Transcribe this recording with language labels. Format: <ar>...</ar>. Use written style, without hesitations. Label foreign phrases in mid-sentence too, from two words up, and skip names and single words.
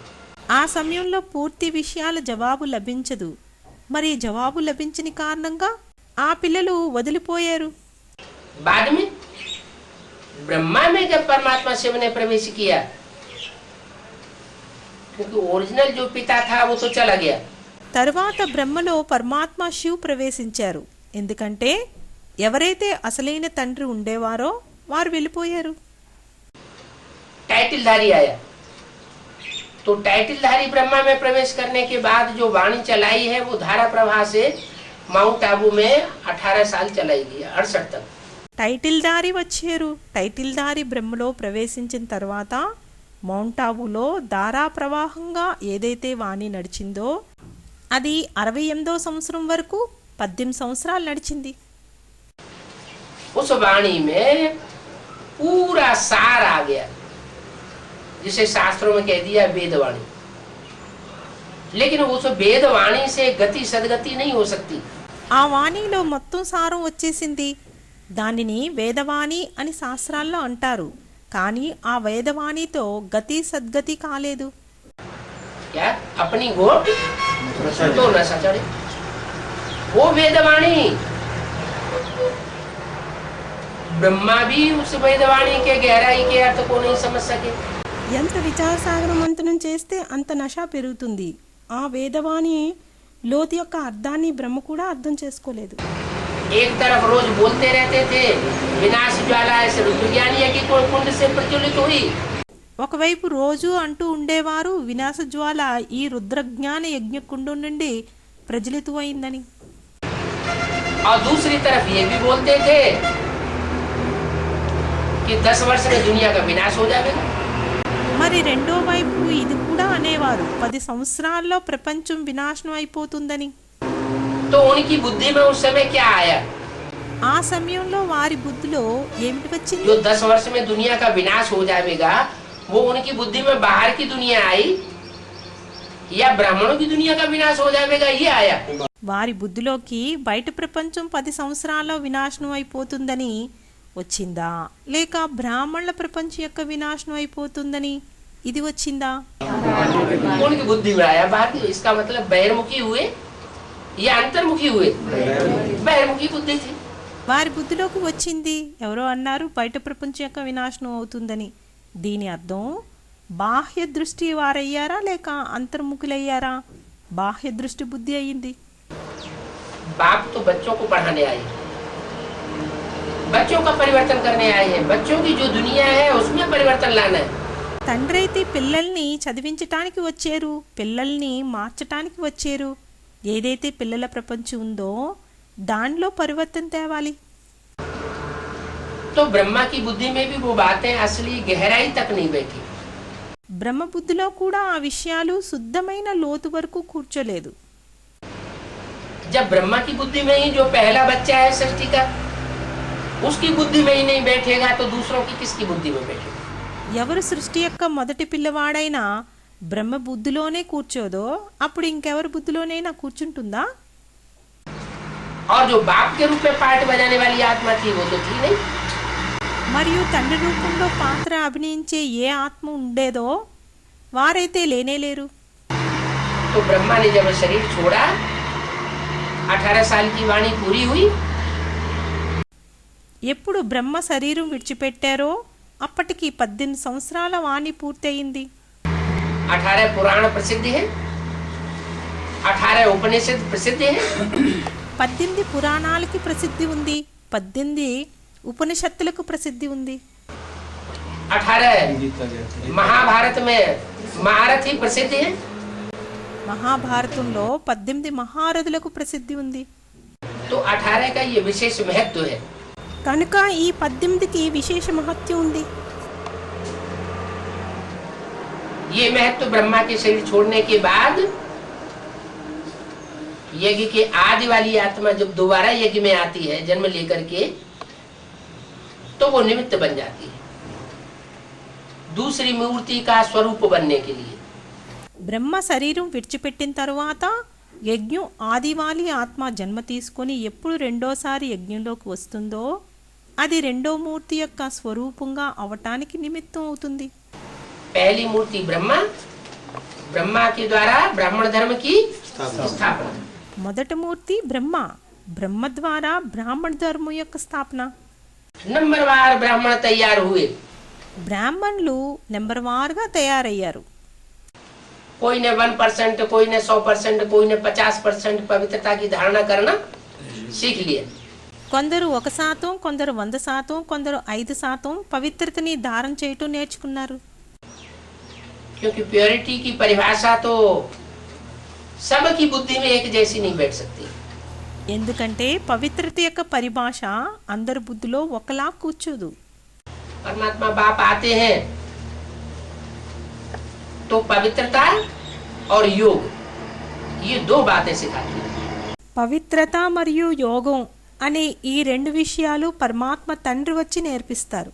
<te>ఆ సమయంలో పూర్తి విషయాల జవాబు లభించదు, మరి జవాబు లభించని కారణంగా ఆ పిల్లలు వదిలిపోయారు.</te> <hi>बाद में ब्रह्मा में जब परमात्मा शिव ने प्रवेश किया, क्योंकि ओरिजिनल जो पिता था वो तो चला गया,</hi> <te>తరువాత బ్రహ్మలో పరమాత్మ శివ్ ప్రవేశించారు. ఎందుకంటే ఎవరైతే అసలైన తండ్రి ఉండేవారో వారు వెళ్ళిపోయారు.</te> <hi>टाइटलधारी आया, तो टाइटलधारी ब्रह्मा में प्रवेश करने के बाद जो वाणी चलाई है वो धारा प्रवाह से माउंट आबू में 18 साल चलाई गई, 68 तक।</hi> <te>టైటిల్దారి వచ్చారు. టైటిల్దారి బ్రహ్మలో ప్రవేశించిన తర్వాత మౌంట్ ఆబులో ధారా ప్రవాహంగా ఏదైతే వాణి నడిచిందో అది 68వ సంవత్సరం వరకు 18 సంవత్సరాలు నడిచింది.</te> <hi>उस वाणी में पूरा सार आ गया, जिसे शास्त्रों में कह दिया वेदवाणी। लेकिन उस वेदवाणी से गति सदगति नहीं हो सकती।</hi> <te>ఆ వాణిలో మొత్తం సారం వచ్చేసింది. దానిని వేదవాణి అని శాస్త్రాల్లో అంటారు, కానీ ఆ వేదవాణితో గతి సద్గతి కాలేదు.</te> <hi>क्या अपनी गोट तो न सचड़े, वो वेदवाणी। ब्रह्मा भी उस वेदवाणी के गहराई के अर्थ को नहीं समझ सके।</hi> <te>ఎంత విచారసాగర మంతనం చేస్తే అంత నష పెరుగుతుంది. ఆ వేదవాణి లోతు యొక్క అర్థాన్ని బ్రహ్మ కూడా అర్థం చేసుకోలేదు.</te> <hi>एक तरफ रोज बोलते रहते थे विनाश ज्वाला ऐसे रुद्रज्ञान यज्ञ कुंड से प्रज्वलित हुई,</hi> <te>ఒకవైపు రోజు అంటూ ఉండేవారు వినాశ జ్వాల ఈ రుద్రజ్ఞాన యజ్ఞకుండం నుండి ప్రజ్వలితమైందని.</te> <hi>और दूसरी तरफ ये भी बोलते थे कि 10 वर्ष में दुनिया का विनाश हो जाएगा।</hi> <te>మరి రెండో వైపు ఇది కూడా అనేవారు 10 సంవత్సరాల్లో ప్రపంచం వినాశనం అయిపోతుందని.</te> <hi>तो उनकी बुद्धि में उस समय क्या आया?</hi> <te>ఆ సమయంలో వారి బుద్ధిలో ఏమిటి వచ్చింది?</te> <hi>जो 10 वर्ष में दुनिया का विनाश हो जाएगा, वो उनकी बुद्धि में बाहर की दुनिया आई या ब्राह्मणों की दुनिया का विनाश हो जाएगा, ये आया।</hi> <te>వారి బుద్ధిలోకి బయట ప్రపంచం 10 సంవత్సరాల్లో వినాశనం అయిపోతుందని వచ్చిందా, లేక బ్రాహ్మణుల ప్రపంచం యొక్క వినాశనం అయిపోతుందని ఇది వచ్చిందా?</te> <hi>उनकी बुद्धि में आया बाहर की। इसका मतलब बहिर्मुखी हुए या अंतर्मुखी हुए? बहिर्मुखी बुद्धि थी।</hi> <te>వారి బుద్ధిలోకి వచ్చింది. ఎవరో అన్నారు బయట ప్రపంచం యొక్క వినాశనం అవుతుందని. దీని అర్థం బాహ్య దృష్టి వారయ్యారా లేక అంతర్ముఖులయ్యారా? బాహ్య దృష్టి బుద్ధి అయ్యింది.</te> <hi>बाप तो बच्चों को पढ़ाने आए, बच्चों का परिवर्तन करने आए हैं। बच्चों की जो दुनिया है उसमें परिवर्तन लाना है।</hi> <te>తండ్రి అయితే పిల్లల్ని చదివించటానికి వచ్చారు, పిల్లల్ని మార్చటానికి వచ్చారు. ఏదైతే పిల్లల ప్రపంచం ఉందో దానిలో పరివర్తన తేవాలి.</te> <hi>तो ब्रह्मा की बुद्धि में भी वो बातें असली गहराई तक नहीं बैठी।</hi> <te>బ్రహ్మ బుద్ధిలో కూడా ఆ విషయాలు శుద్ధమైన లోతు వరకు కూర్చోలేదు.</te> <hi>जब ब्रह्मा की बुद्धि में ही जो पहला बच्चा है सृष्टि का, उसकी बुद्धि में ही नहीं बैठेगा तो दूसरों की किसकी बुद्धि में बैठेगा?</hi> <te>ఎవరు సృష్టి యొక్క మొదటి పిల్లవాడైనా బ్రహ్మ బుద్ధిలోనే కూర్చోదో అప్పుడు ఇంకెవరి బుద్ధిలోనైనా కూర్చుంటుందా?</te> <hi>और जो बाप के रूप में पार्ट बजाने वाली आत्मा थी वो तो थी नहीं।</hi> <te>మరియు తండ్రి రూపంలో పాత్ర అభినయించే ఏ ఆత్మ ఉండేదో వారైతే లేనేలేరు.</te> <hi>तो ब्रह्मा ने जब शरीर छोड़ा, 18 साल की वाणी पूरी हुई।</hi> <te>ఎప్పుడు బ్రహ్మ శరీరం విడిచిపెట్టారో అప్పటికి 18 సంవత్సరాల వాణి పూర్తయింది.</te> <hi>18 पुराण प्रसिद्ध है, 18 उपनिषद प्रसिद्ध है,</hi> <te>18 పురాణాలకి ప్రసిద్ధి ఉంది, 18 ఉపనిషత్తులకు ప్రసిద్ధి ఉంది.</te> <hi>18 महाभारत में महारथी प्रसिद्ध है।</hi> <te>మహాభారతంలో 18 మహారథులకు ప్రసిద్ధి ఉంది.</te> <hi>तो 18 का ये विशेष महत्व है।</hi> <te>కనుక ఈ 18కి విశేష మహత్యం ఉంది.</te> <hi>ये महत्व ब्रह्मा के शरीर छोड़ने के बाद यज्ञ के आदि वाली आत्मा जब दोबारा यज्ञ में आती है जन्म लेकर के, तो वो निमित्त बन जाती है दूसरी मूर्ति का स्वरूप बनने के लिए।</hi> <te>బ్రహ్మ శరీరం విడిచిపెట్టిన తరువాత యజ్ఞం ఆదివాలి ఆత్మ జన్మ తీసుకొని ఎప్పుడు రెండోసారి యజ్ఞంలోకి వస్తుందో అది రెండో మూర్తి యొక్క స్వరూపంగా అవటానికి నిమిత్తం అవుతుంది.</te> <hi>पहली मूर्ति ब्रह्मा, ब्रह्मा के द्वारा ब्राह्मण धर्म की स्थापना।</hi> <te>మొదటి మూర్తి బ్రహ్మ, బ్రహ్మ ద్వారా బ్రాహ్మణ ధర్మం యొక్క స్థాపన.</te> <hi>नंबरवार ब्राह्मण तैयार हुए।</hi> <te>బ్రాహ్మణులు నెంబర్ వారుగా తయారయ్యారు.</te> <hi>कोई ने 1%, कोई ने 100%, कोई ने 50% पवित्रता की धारणा करना सीख लिया।</hi> <te>కొందరు 1%, కొందరు 100%, కొందరు 5% పవిత్రతని ధారణ చేయటం నేర్చుకున్నారు.</te> <hi>क्योंकि प्योरिटी की परिभाषा तो सबकी बुद्धि में एक जैसी नहीं बैठ सकती।</hi> <te>ఎందుకంటే పవిత్రత యొక్క పరిభాష అందరి బుద్ధిలో ఒకలా కూర్చోదు.</te> <hi>परमात्मा बाप आते हैं तो पवित्रता और योग ये दो बातें सिखाती है।</hi> <te>పవిత్రత మరియు యోగం అనే ఈ రెండు విషయాలు పరమాత్మ తండ్రి వచ్చి నేర్పిస్తారు.</te>